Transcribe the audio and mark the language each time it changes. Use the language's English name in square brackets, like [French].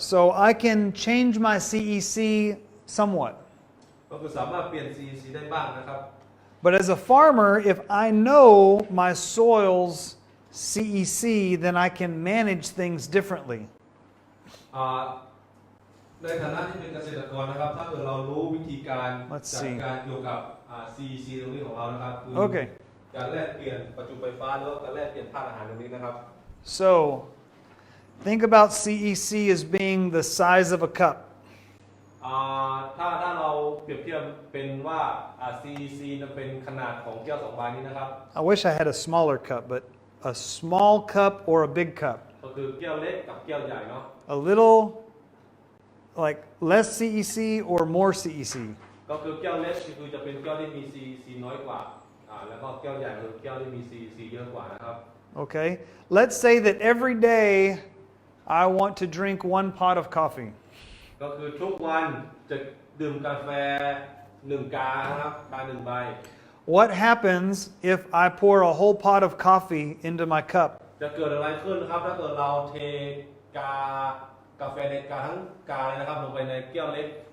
[English] So I can change my CEC somewhat. [Thai] ก็คือสามารถเปลี่ยน CEC ได้บ้างนะครับ [English] But as a farmer, if I know my soil's CEC, then I can manage things differently. [Thai] ในฐานะที่เป็นเกษตรกรนะครับถ้าเกิดเรารู้วิธีการ [English] Let's [Thai] จัด [English] see. [Thai] การเกี่ยวกับ CEC ตรงนี้ของเรานะครับคือ [English] Okay. [Thai] การแลกเปลี่ยนประจุไฟฟ้าหรือว่าการแลกเปลี่ยนธาตุอาหารตรงนี้นะครับ [English] So, think about CEC as being the size of a cup. [Thai] ถ้าเราเปรียบเทียบเป็นว่า CEC นั้นเป็นขนาดของแก้ว2 ใบนี้นะครับ [English] I wish I had a smaller cup, but a small cup or a big cup. [Thai] ก็คือแก้วเล็กกับแก้วใหญ่เนาะ [English] A little, like less CEC or more CEC. [Thai] ก็คือแก้วเล็กคือจะเป็นแก้วที่มี CEC น้อยกว่าแล้วก็แก้วใหญ่คือแก้วที่มี CEC เยอะกว่านะครับ [English] Okay? Let's say that every day I want to drink 1 pot of coffee. [Thai] ก็คือทุกวันจะดื่มกาแฟ1 กานะครับกา1 ใบ [English] What happens if I pour a whole pot of coffee into my cup? [Thai] จะเกิดอะไรขึ้นนะครับถ้าเกิดเราเทกาแฟในกาทั้งกาเลยนะครับลงไปในแก้วเล็ก